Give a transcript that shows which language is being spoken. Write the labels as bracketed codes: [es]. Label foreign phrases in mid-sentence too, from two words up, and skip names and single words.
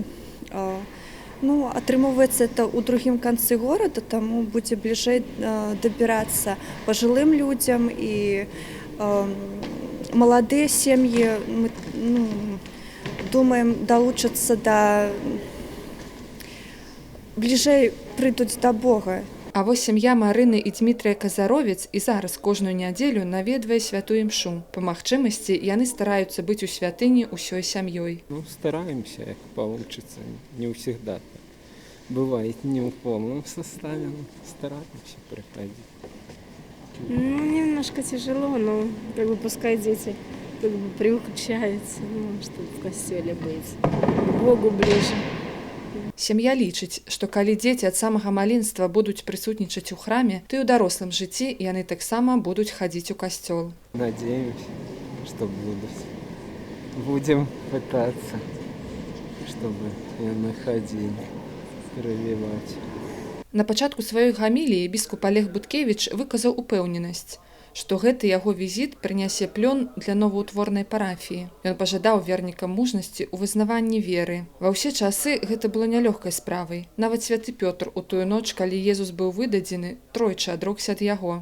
[be] Атрымоўваецца это ў другім канцы горада, таму будзе бліжэй дабірацца пажылым людзям і маладыя сем'і, мы думаем, далучацца да бліжэй прыйдуць да Бога. А вось сям'я Марыны і Дмітрыя Казаровец і зараз кожную нядзелю наведвае святую імшу. Па магчымасці яны стараюцца быць у святыні ўсёй сям'ёй. [ru] Стараемся, як получится. Не всегда. Бывает не в полном составе, но стараемся приходить. Немножко тяжело, но пускай дети приучаются, чтобы в костеле быть, к Богу ближе. [be] Сям'я лічыць, што калі дзеці ад самага маленства будуць прысутнічаць у храме, то і ў дарослым жыцці яны таксама будуць хадзіць у касцёл. [ru] Надеемся, что будут. Будем пытаться, чтобы яны ходили, развивать. [be] На пачатку сваёй гаміліі біскуп Олег Буткевіч выказаў упэўненасць, што гэты яго візіт прынясе плён для новаўтворнай парафіі. Ён пажадаў вернікам мужнасці ў вызнаванні веры. Ва ўсе часы гэта было нялёгкай справай. Нават святы Пётр у тую ноч, калі Езус быў выдадзены, тройчы адрокся ад яго.